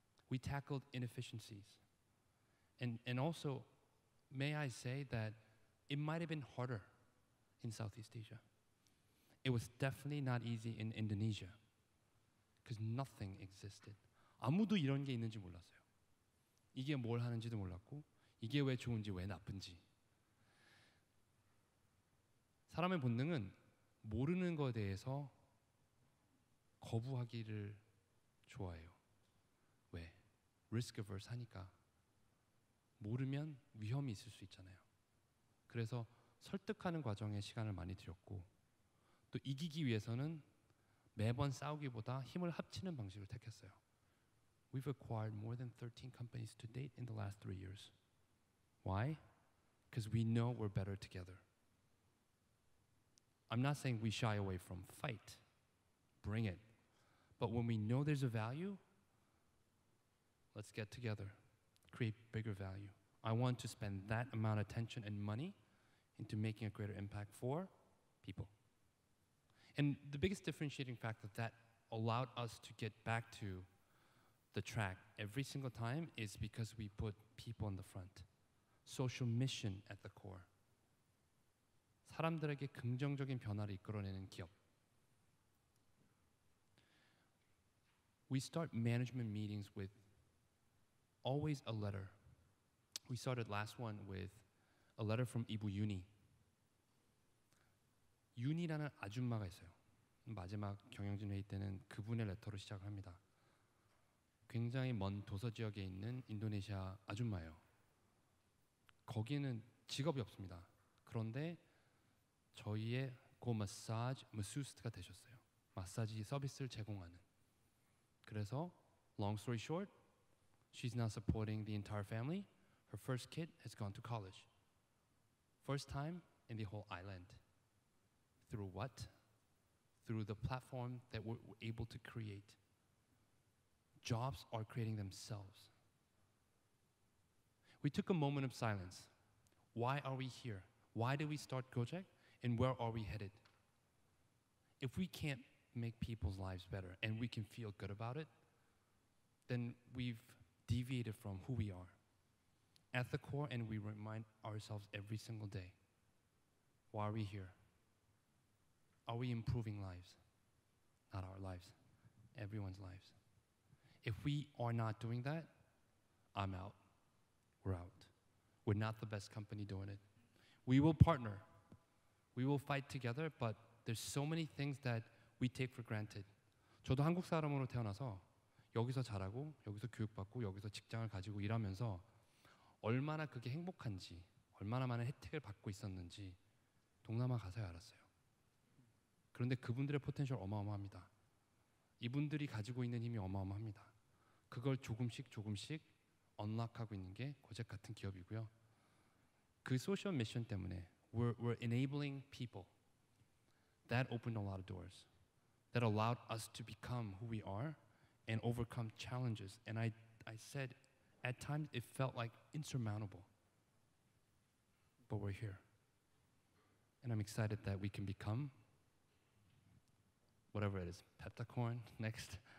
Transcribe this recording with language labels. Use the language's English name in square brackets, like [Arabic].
[English] We tackled inefficiencies. And also, may I say that it might have been harder in Southeast Asia. It was definitely not easy in Indonesia because nothing existed. [Korean] 아무도 이런 게 있는지 몰랐어요. 이게 뭘 하는지도 몰랐고 이게 왜 좋은지 왜 나쁜지. 사람의 본능은 모르는 것에 대해서 거부하기를 좋아해요. 왜? risk averse 하니까. 모르면 위험이 있을 수 있잖아요. 그래서 설득하는 과정에 시간을 많이 들였고 또 이기기 위해서는 매번 싸우기보다 힘을 합치는 방식을 택했어요. [English] We've acquired more than 13 companies to date in the last 3 years. Why? Because we know we're better together. I'm not saying we shy away from fight. Bring it. But when we know there's a value, let's get together, create bigger value. I want to spend that amount of attention and money into making a greater impact for people. And the biggest differentiating factor that allowed us to get back to the track every single time is because we put people in the front. Social mission at the core. [Korean] 사람들에게 긍정적인 변화를 이끌어내는 기업. [English] We start management meetings with always a letter. We started last one with a letter from 이부 윤희. [Korean] 윤희라는 아줌마가 있어요. 마지막 경영진 회의 때는 그분의 레터로 시작을 합니다. 굉장히 먼 도서 지역에 있는 인도네시아 아줌마예요. 거기는 직업이 없습니다. 그런데 저희의 고 마사지 마수스트가 되셨어요. 마사지 서비스를 제공하는. 그래서 [English] long story short, she's now supporting the entire family. Her first kid has gone to college. First time in the whole island. Through what? Through the platform that we're able to create. Jobs are creating themselves. We took a moment of silence. Why are we here? Why did we start Gojek? And where are we headed? If we can't make people's lives better and we can feel good about it, then we've deviated from who we are at the core, and we remind ourselves every single day, why are we here? Are we improving lives? Not our lives, everyone's lives. If we are not doing that, I'm out. We're out. We're not the best company doing it. We will partner. We will fight together, but there's so many things that we take for granted. [Korean] 저도 한국 사람으로 태어나서 여기서 자라고 여기서 교육받고 여기서 직장을 가지고 일하면서 얼마나 그게 행복한지, 얼마나 많은 혜택을 받고 있었는지 동남아 가서야 알았어요. 그런데 그분들의 포텐셜 어마어마합니다. 이분들이 가지고 있는 힘이 어마어마합니다. 그걸 조금씩 언락하고 있는 게 고잭 같은 기업이고요. 그 소셜 미션 때문에 [English] we're enabling people. That opened a lot of doors. That allowed us to become who we are and overcome challenges. And I said, at times it felt like insurmountable. But we're here. And I'm excited that we can become whatever it is, Peptacorn next.